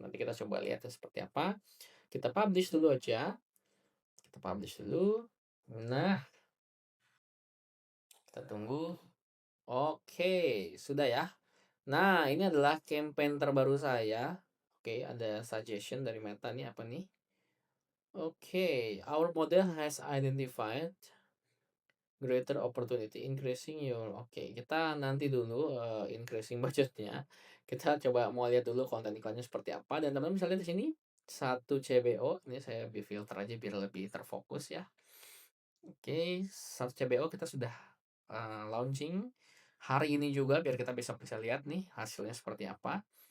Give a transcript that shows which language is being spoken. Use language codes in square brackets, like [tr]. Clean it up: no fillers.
[id] Nanti kita coba lihat ya seperti apa. Kita publish dulu aja, kita publish dulu. Nah, kita tunggu. Oke, sudah ya. Nah, ini adalah campaign terbaru saya. Oke, ada suggestion dari Meta nih, apa nih? [en] Oke, our model has identified greater opportunity increasing your. [id] Oke, kita nanti dulu increasing budgetnya. Kita coba mau lihat dulu konten iklannya seperti apa dan teman-teman bisa lihat di sini 1 CBO. Ini saya filter aja biar lebih terfokus ya. Oke, 1 CBO kita sudah launching hari ini juga biar kita bisa lihat nih hasilnya seperti apa.